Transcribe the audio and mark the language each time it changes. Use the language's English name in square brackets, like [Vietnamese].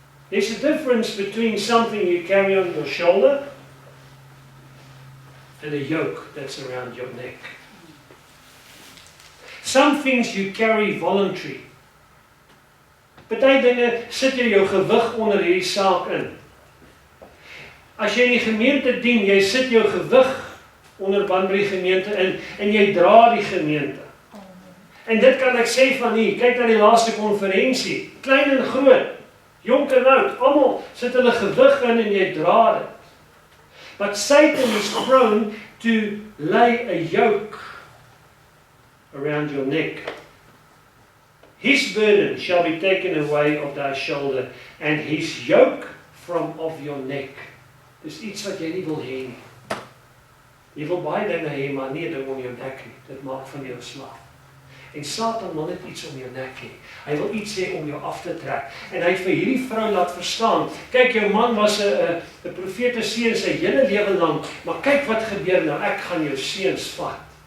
[English] There's a difference between something you carry on your shoulder and a yoke that's around your neck. Some things you carry voluntary. [Afrikaans] Party dinge sit jy jou gewig onder hierdie saak in. As jy in die gemeente dien, jy sit jou gewig onder Banbury gemeente in en jy dra die gemeente. En dit kan ek sê van hier, kyk na die laaste konferensie, klein en groot, jonk en oud, almal sit hulle gewig in en jy dra dit. [English] But Satan is prone to lay a yoke around your neck. His burden shall be taken away of thy shoulder, and his yoke from off your neck. [Afrikaans] Dis iets wat jy nie wil hê nie. Jy wil baie dinge hê, maar nie ding om jou nek nie. Dit maak van jou slaaf. En Satan wil net iets om jou nek hê. Hy wil iets hê om jou af te trek. En hy het vir hierdie vrou laat verstaan, kyk, jou man was 'n profete seun sy hele lewe lank, maar kyk wat gebeur nou, ek gaan jou seuns vat.